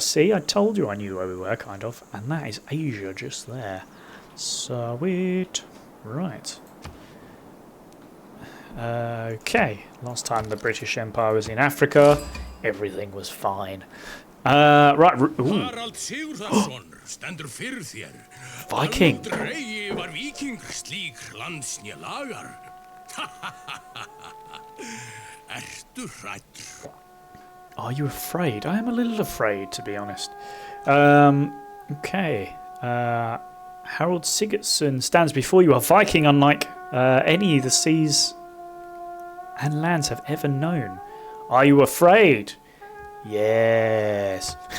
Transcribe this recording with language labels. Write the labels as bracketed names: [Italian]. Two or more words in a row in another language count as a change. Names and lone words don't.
[English] See, I told you I knew where we were, kind of. And that is Asia just there. Sweet. Right. Okay. Last time the British Empire was in Africa, everything was fine. Right. [Icelandic] Harald Sigurðarson stendur fyrir þér. Viking. Aldrei var víking slík landsnja lagar. Ertu hræddur? [English] Are you afraid? I am a little afraid, to be honest. Okay. Harold Sigurdsson stands before you, a Viking unlike any the seas and lands have ever known. Are you afraid? Yes.